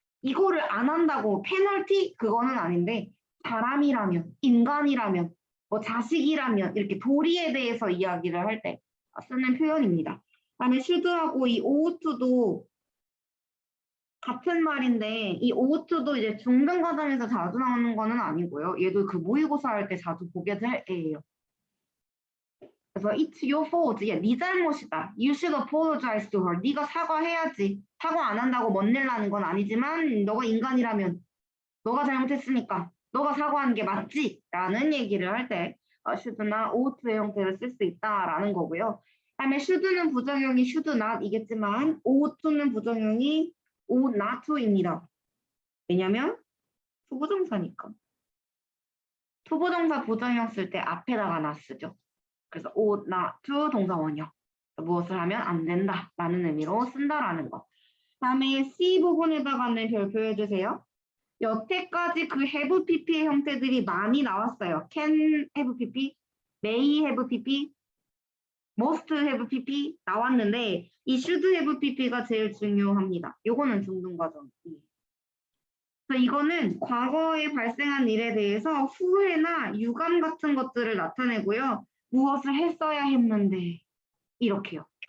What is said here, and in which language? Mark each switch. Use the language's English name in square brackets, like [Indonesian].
[Korean] 이거를 안 한다고 페널티 그거는 아닌데 사람이라면, 인간이라면, 뭐 자식이라면 이렇게 도리에 대해서 이야기를 할 때 쓰는 표현입니다. 그다음에 should하고 이 ouught도 같은 말인데 이 ouught도 이제 중등 과정에서 자주 나오는 거는 아니고요. 얘도 그 모의고사 할 때 자주 보게 될 애예요. [English] 그래서 it's your fault. [Korean] 야, 네 잘못이다. [English] You should apologize to her. [Korean] 네가 사과해야지. 사과 안 한다고 뭔일 나는 건 아니지만 너가 인간이라면 너가 잘못했으니까 너가 사과하는 게 맞지? 라는 얘기를 할 때 should나 ought의 형태를 쓸 수 있다라는 거고요. 다음에 should는 부정형이 should not이겠지만 ought는 부정형이 ought not to입니다. 왜냐면 투부정사니까. 투부정사 부정형 쓸 때 앞에다가 나 쓰죠. 그래서 ought not to 동사 원형. 무엇을 하면 안 된다라는 의미로 쓴다라는 거. 다음에 C 부분에다가는 별표해 주세요. 여태까지 그 have pp의 형태들이 많이 나왔어요. can have pp, may have pp, must have pp 나왔는데 이 should have pp가 제일 중요합니다. 요거는 중등 과정이에요. 그래서 이거는 과거에 발생한 일에 대해서 후회나 유감 같은 것들을 나타내고요. 무엇을 했어야 했는데 이렇게요.